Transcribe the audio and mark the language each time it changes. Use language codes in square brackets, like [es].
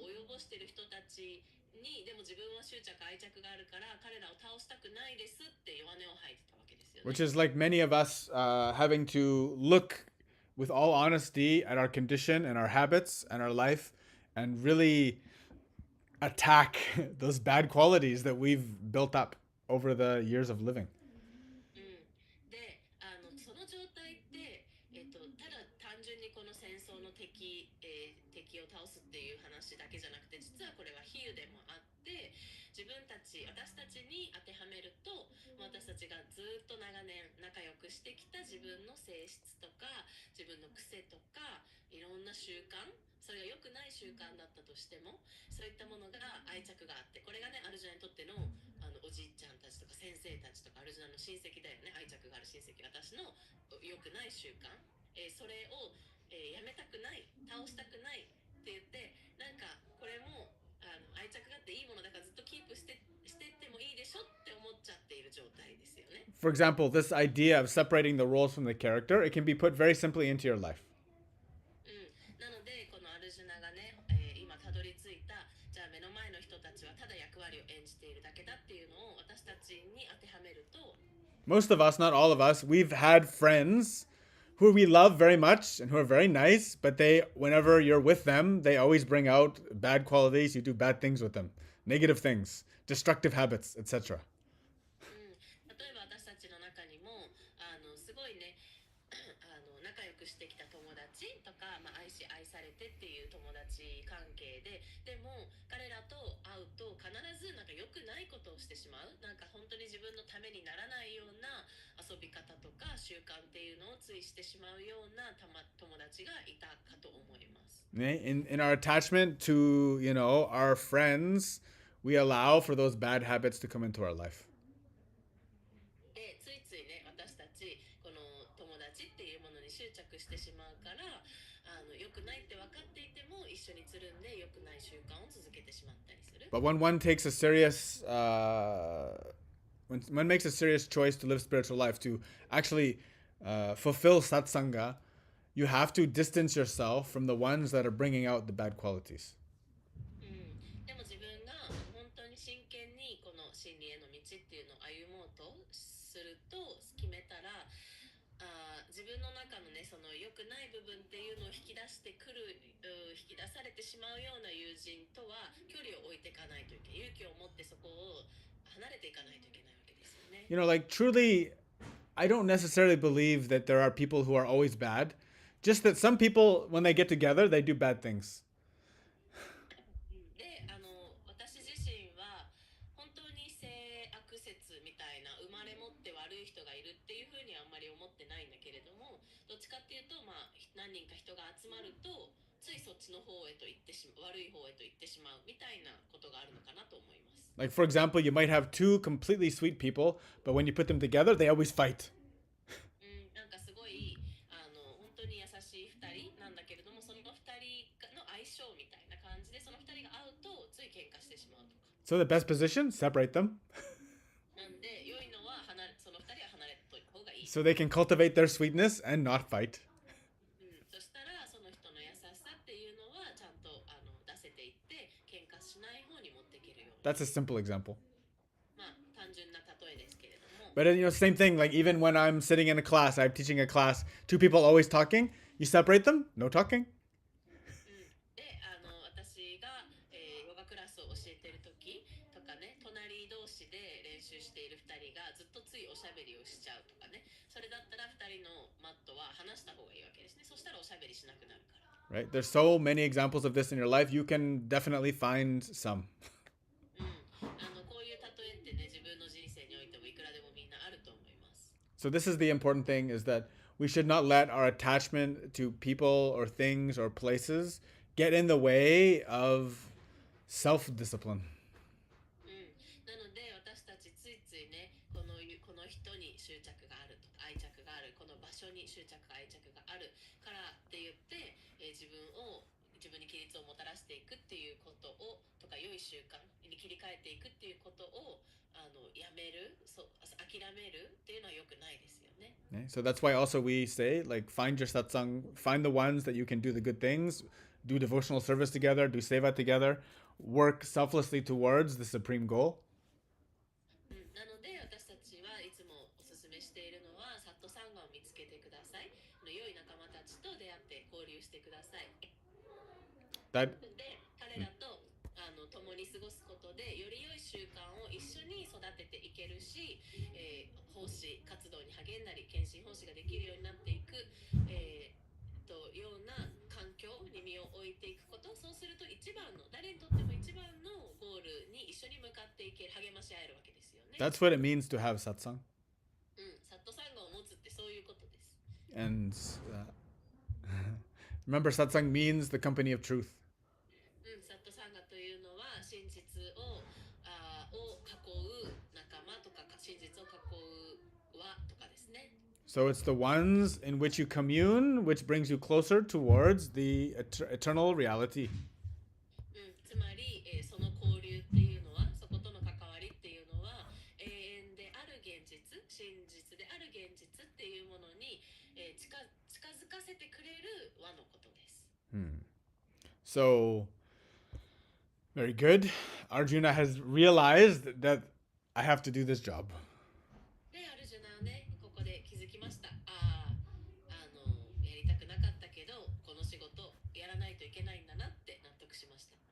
[ja] ぼしている人たちにでも自分は執着愛着があるから彼らを倒したくないですって弱音を吐いてたわけですよね。 [en] Which is like many of us having to look with all honesty at our condition and our habits and our life and really attack those bad qualities that we've built up over the years of living. [ja] で、その状態って、ただ単純にこの戦争の敵を倒すっていう話だけじゃなくて、実はこれは比喩でもあって、私たちに当てはめると、私たちがずっと長年仲良くしてきた自分の性質とか、自分の癖とか、いろんな習慣、それが良くない習慣だったとしても、そういったものが愛着があって、これがね、アルジュナにとってのおじいちゃんたちとか先生たちとかアルジュナの親戚だよね、愛着がある親戚、私の良くない習慣、それを、やめたくない、倒したくないって言って、なんかこれも愛着があっていいものだからずっとキープしてってもいいでしょって思っちゃっている状態ですよね。 [en] For example, this idea of separating the roles from the character, it can be put very simply into your life. [ja] なのでこのアルジュナがね、今たどり着いた、じゃあ目の前の人たちはただ役割を演じているだけだっていうのを私たちに当てはめると、 [en] Most of us, not all of us, we've had friends who we love very much and who are very nice, but whenever you're with them, they always bring out bad qualities. You do bad things with them, negative things, destructive habits, etc. [ja] 例えば私たちの中にもすごいね仲良くしてきた友達とか、愛し愛されてっていう友達関係で、でも彼らと会うと必ずなんか良くないことをしてしまう、なんか本当に自分のためにならないような遊び方とか習慣っていうのをついしてしまうような友達がいたかと思います。 [en] In our attachment to, our friends, we allow for those bad habits to come into our life. [ja] でついついね、私たちこの友達っていうものに執着してしまうから、良くないって分かっていても一緒につるんで良くない習慣を続けてしまったりする。 [en] But when one takes a serious, when one makes a serious choice to live spiritual life, to actually fulfill satsanga, you have to distance yourself from the ones that are bringing out the bad qualities. [ja] でも自分が本当に真剣にこの真理への道っていうのを歩もうとすると決めたら、自分の中のね、その良くない部分っていうのを引き出してくる、引き出されてしまうような友人とは距離を置いていかないといけない。勇気を持ってそこを離れていかないといけないわけですよね。 [en] Like truly, I don't necessarily believe that there are people who are always bad. Just that some people, when they get together, they do bad things. [ja] で、私自身は本当に性悪説みたいな生まれ持って悪い人がいるっていうふうにはあんまり思ってないんだけれども、どっちかっていうと、何人か人が集まるとついそっちの方へと行ってしまう、悪い方へと行ってしまうみたいなことがあるのかなと思います。 [en] Like, for example, you might have two completely sweet people, but when you put them together, they always fight. [ja] なんかすごい本当に優しい2人なんだけれども、その2人の相性みたいな感じで、その2人が会うとつい喧嘩してしまうとか。 [en] So the best position, separate them. [ja] なんで良いのはその2人は離れといた方がいい。 [en] So they can cultivate their sweetness and not fight. [ja] そしたらその人の優しさっていうのはちゃんと出せていって喧嘩しない方に持っていけるように。 [en] That's a simple example. [ja] 単純な例えですけれども。 [en] But same thing. Like even when I'm sitting in a class, I'm teaching a class, two people always talking. You separate them, no talking. [ja] で、私が、ヨガクラスを教えてる時とかね、隣同士で練習している2人がずっとついおしゃべりをしちゃうとかね、それだったら2人のマットは離した方がいいわけですね。そしたらおしゃべりしなくなるから。 [en] Right? There's so many examples of this in your life. You can definitely find some. [ja] こういう例えってね、自分の人生においてもいくらでもみんなあると思います。 [en] So this is the important thing, is that we should not let our attachment to people or things or places get in the way of self-discipline. [ja] なので私たちついついね、この人に執着があるとか愛着がある、この場所に執着愛着があるからって言って、自分に規律をもたらしていくっていうことをとか、良い習慣に切り替えていくっていうことをやめる、諦めるっていうのは良くないですよね。 [en] Okay? So that's why also we say, like, find your satsang, find the ones that you can do the good things, do devotional service together, do seva together, work selflessly towards the supreme goal. [ja] なので私たちはいつもお勧めしているのは、サットサンガを見つけてください。良い仲間たちとしてください。 [en] That [ja] で、彼らと共に過ごすことでより良い習慣を一緒に育てていけるし、奉仕活動に励んだり献身奉仕ができるようになっていく、ような環境に身を置いていくこと、そうすると一番の誰にとっても一番のゴールに一緒に向かっていける、励まし合えるわけですよね。 [en] that's what it means to have satsang. [ja] サットサンガを持つってそういうことです。 [en] And remember, satsang means the company of truth. [ja] サットサンガというのは真実を囲う仲間とか真実を囲う輪とかですね。 [en] So it's the ones in which you commune, which brings you closer towards the eternal reality. [ja] つまり、その交流っていうのは、そことの関わりっていうのは永遠である現実、真実である現実っていうものに、近づかせてくれる輪のことです。 [en] So, very good. Arjuna has realized that I have to do this job. [ja] で、アルジュナはね、ここで気づきました。やりたくなかったけど、この仕事やらないといけないんだなって納得しました。